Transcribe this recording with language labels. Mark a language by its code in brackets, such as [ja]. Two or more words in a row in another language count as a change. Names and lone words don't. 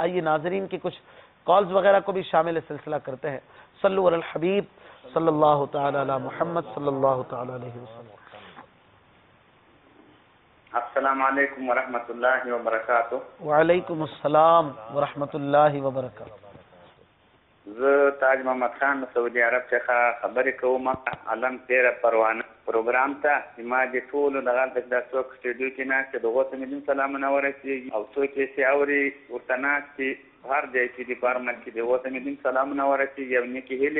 [ur] آئیے ناظرین کی کچھ کالز وغیرہ کو بھی شامل سلسلہ کرتے ہیں. [ar] صلو علی الحبیب صلی اللہ تعالی علی محمد صلی اللہ تعالی علیہ وسلم. السلام علیکم ورحمۃ اللہ وبرکاتہ. وعلیکم السلام ورحمۃ اللہ وبرکاتہ. [ps] زه تاج محمد خان سعودي عرب څخه خبرې کوم. علم 13 پروانه پروګرام ته ما د ټولو دغه د څوک سټډیو کې ناست دغه ته مې سلامونه ورسېږي, او څوک چې سي اوري ورته ناست هر ځای کې د پارمل کې دغه ته مې سلامونه ورسېږي, او نیکې هیلې.